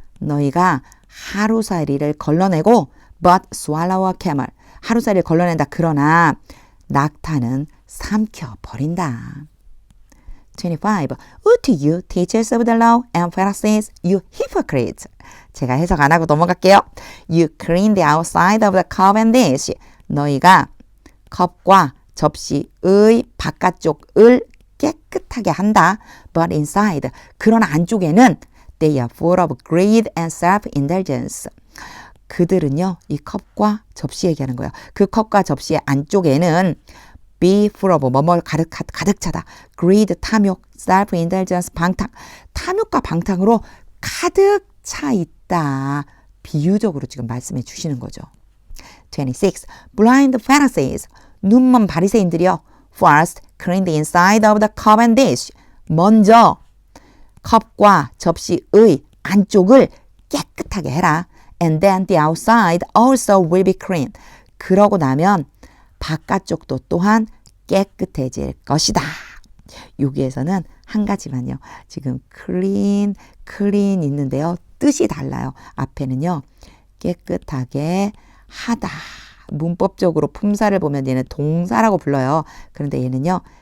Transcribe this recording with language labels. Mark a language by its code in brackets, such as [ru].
[ko] 너희가 하루살이를 걸러내고 [en] but swallow a camel. [ko] 하루살이를 걸러낸다. 그러나 낙타는 삼켜버린다. 25. [en] Woe to you, teachers of the law and Pharisees, you hypocrites. [ko] 제가 해석 안 하고 넘어갈게요. [en] You clean the outside of the cup and dish. [ko] 너희가 컵과 접시의 바깥쪽을 깨끗하게 한다. [en] But inside, [ko] 그러나 안쪽에는 [en] they are full of greed and self-indulgence. [ko] 그들은요, 이 컵과 접시 얘기하는 거예요. 그 컵과 접시의 안쪽에는 [en] be full of [ko] 뭐뭐 가득 차다. greed, 탐욕, self-indulgence, 방탕. 탐욕과 방탕으로 가득 차 있다. 비유적으로 지금 말씀해 주시는 거죠. 26. [en] Blind Pharisees. [ko] 눈먼 바리새인들이요. [en] First, clean the inside of the cup and dish. [ko] 먼저 컵과 접시의 안쪽을 깨끗하게 해라. [en] And then the outside also will be clean. [ko] 그러고 나면 바깥쪽도 또한 깨끗해질 것이다. 여기에서는 한 가지만요. 지금 clean 있는데요. 뜻이 달라요. 앞에는요. 깨끗하게 하다. 문법적으로 품사를 보면 얘는 동사라고 불러요. 그런데 얘는요.